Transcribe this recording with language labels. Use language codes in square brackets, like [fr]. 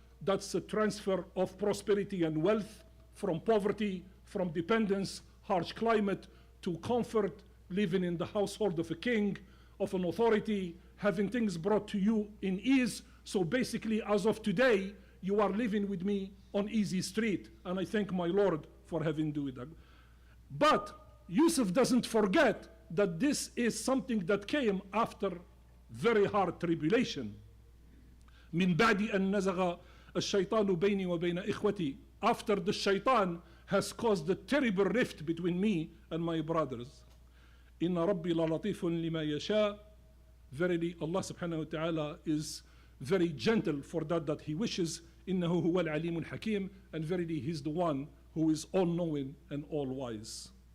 [en] That's a transfer of prosperity and wealth from poverty, from dependence, harsh climate, to comfort, living in the household of a king, of an authority, having things brought to you in ease. So basically, as of today, you are living with me on easy street. And I thank my Lord for having done that. But Yusuf doesn't forget that this is something that came after very hard tribulation. [ar] من بعد أن نزغ الشيطان بيني وبين إخوتي. [en] After the shaitan has caused a terrible rift between me and my brothers. [ar] إن ربي للطيف لما يشاء. [en] Verily, Allah subhanahu wa ta'ala is very gentle for that he wishes. [ar] إنه هو العليم الحكيم. [en] And verily, He's the one who is all-knowing and all-wise.